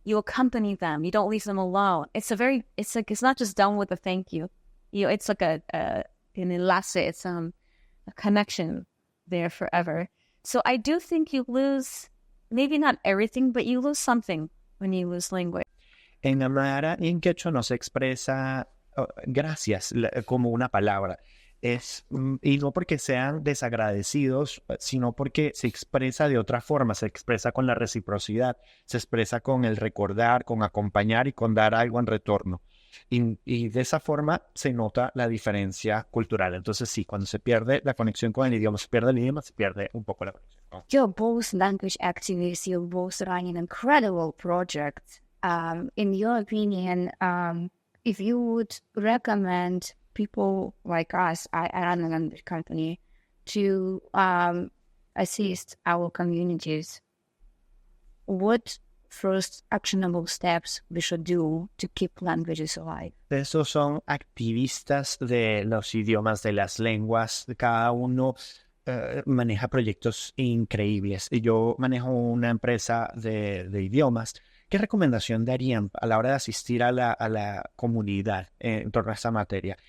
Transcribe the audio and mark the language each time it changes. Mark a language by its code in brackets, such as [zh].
[en] You accompany them. You don't leave them alone. It's not just done with a thank you. It's like an enlace. It's a connection there forever. So I do think you lose, maybe not everything, but you lose something when you lose language. [es] En Aymara y en Quechua no se expresa gracias como una palabra. Y no porque sean desagradecidos, sino porque se expresa de otra forma, se expresa con la reciprocidad, se expresa con el recordar, con acompañar y con dar algo en retorno. Y de esa forma se nota la diferencia cultural. Entonces sí, cuando se pierde la conexión con el idioma, se pierde el idioma, se pierde un poco la conexión. [en] You're both language activists, you're both running incredible projects. In your opinion, if you would recommend people like us, I run a language company, to assist our communities, what first actionable steps we should do to keep languages alive? [es] Esos son activistas de los idiomas, de las lenguas. Cada uno maneja proyectos increíbles. Y yo manejo una empresa de idiomas. ¿Qué recomendación darían a la hora de asistir a la comunidad en torno a esta materia?